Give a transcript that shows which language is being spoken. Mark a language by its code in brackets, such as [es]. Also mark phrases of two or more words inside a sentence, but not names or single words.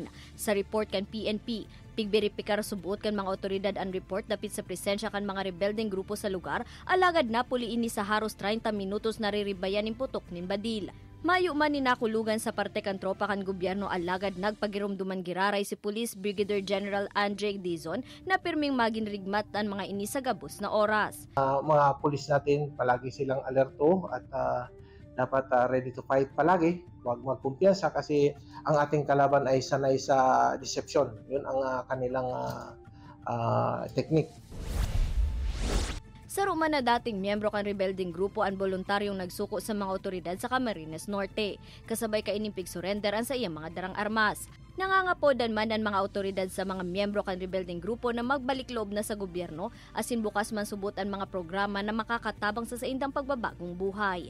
[bik] Sa report kan PNP, pigberipikar subuot kan mga otoridad ang report dapit sa presensya kan mga rebeldeng grupo sa lugar, alagad na puliini sa haros 30 minutos nariribayan ning putok nin badil. Mayo man ni nakulugan sa parte kan tropa kan gobyerno, alagad nagpagirumduman giraray si Police Brigadier General Andre Dizon na pirming maginrigmat ang mga ini sa gabos na oras. [tl] Mga pulis natin palagi silang alerto at dapat [en] ready to fight [tl] palagi. Huwag magkumpiyansa kasi ang ating kalaban ay sanay sa deception. Yun ang kanilang technique. [bik] Sa Roma na dating miyembro kan rebelding grupo ang voluntaryong nagsuko sa mga otoridad sa Camarines Norte. Kasabay kaining pigsurrender ang sa iyang mga darang armas. Nangangapodan man ang mga otoridad sa mga miyembro kan rebelding grupo na magbalik loob na sa gobyerno, asin bukas man subot ang mga programa na makakatabang sa saindang pagbabagong buhay.